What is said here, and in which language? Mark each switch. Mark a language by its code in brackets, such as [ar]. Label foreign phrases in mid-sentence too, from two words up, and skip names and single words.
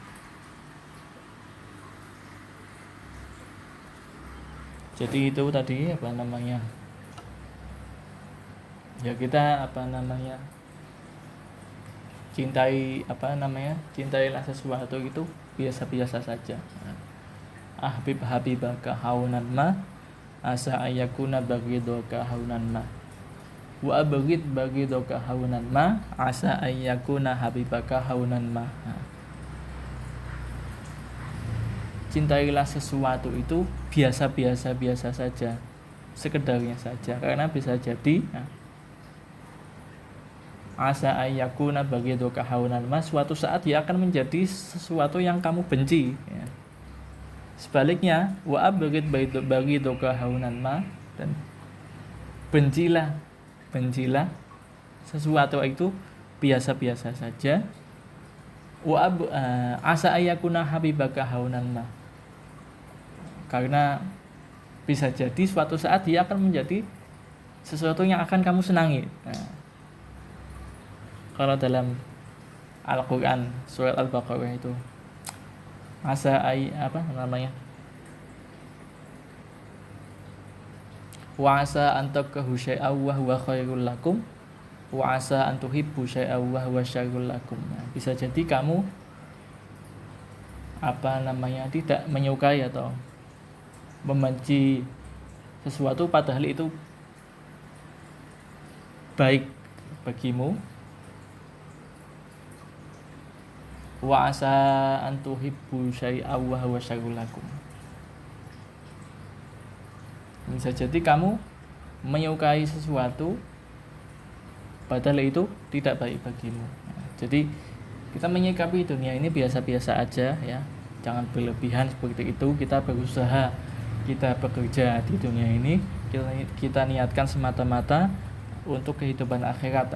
[id] Jadi itu tadi ya kita cintailah sesuatu itu biasa-biasa saja. [ar] حبيبك هونا ما عسى أن يكون بغيضك هونا ما وأبغض بغيضك هونا ما عسى أن يكون حبيبك هونا ما. [id] Cintailah sesuatu itu biasa saja, sekedarnya saja, karena bisa jadi [ar] عسى أن يكون بغيضك هونا ما, [id] suatu saat dia akan menjadi sesuatu yang kamu benci ya. Sebaliknya, [ar] وأبغض بغيضك هونا ما, [id] dan bencilah sesuatu itu biasa-biasa saja. [ar] وعسى أن يكون حبيبك هونا ما, [id] karena bisa jadi suatu saat dia akan menjadi sesuatu yang akan kamu senangi. Kalau dalam Al-Qur'an surat Al-Baqarah itu [ar] وعسى أن تكرهوا شيئا وهو خير لكم وعسى أن تحبوا شيئا وهو شر لكم. [id] Bisa jadi kamu tidak menyukai atau membenci sesuatu padahal itu baik bagimu. [ar] وعسى أن تحبوا شيئا وهو شر لكم. [id] Bisa jadi kamu menyukai sesuatu padahal itu tidak baik bagimu. Jadi kita menyikapi dunia ini biasa-biasa aja ya. Jangan berlebihan seperti itu. Kita berusaha, kita bekerja di dunia ini, kita niatkan semata-mata untuk kehidupan akhirat.